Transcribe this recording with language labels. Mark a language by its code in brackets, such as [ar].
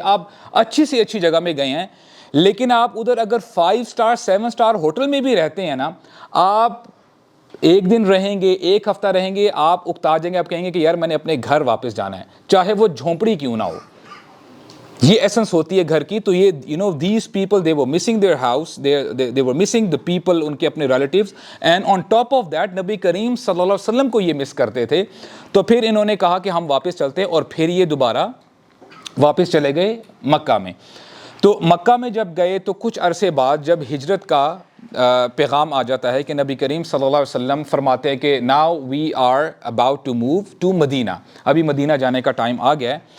[ur] آپ اچھی سے اچھی جگہ میں گئے ہیں، لیکن آپ ادھر اگر 5 اسٹار 7 اسٹار ہوٹل میں بھی رہتے ہیں نا، آپ ایک دن رہیں گے، ایک ہفتہ رہیں گے، آپ اکتا جائیں گے، آپ کہیں گے کہ یار میں نے اپنے گھر واپس جانا ہے، چاہے وہ جھونپڑی کیوں نہ ہو. یہ ایسنس ہوتی ہے گھر کی. [en] تو یہ these people they were missing their house, they were missing the people, [ur] ان کے اپنے relatives. [en] and on top of that [ur] نبی کریم صلی اللہ علیہ وسلم کو یہ مس کرتے تھے. تو پھر انہوں نے کہا کہ ہم واپس چلتے ہیں، اور پھر یہ دوبارہ واپس چلے گئے مکہ میں. تو مکہ میں جب گئے تو کچھ عرصے بعد جب ہجرت کا پیغام آ جاتا ہے کہ نبی کریم صلی اللہ علیہ وسلم فرماتے ہیں کہ [en] now we are about to move to Medina, [ur] ابھی مدینہ جانے کا ٹائم آ گیا ہے.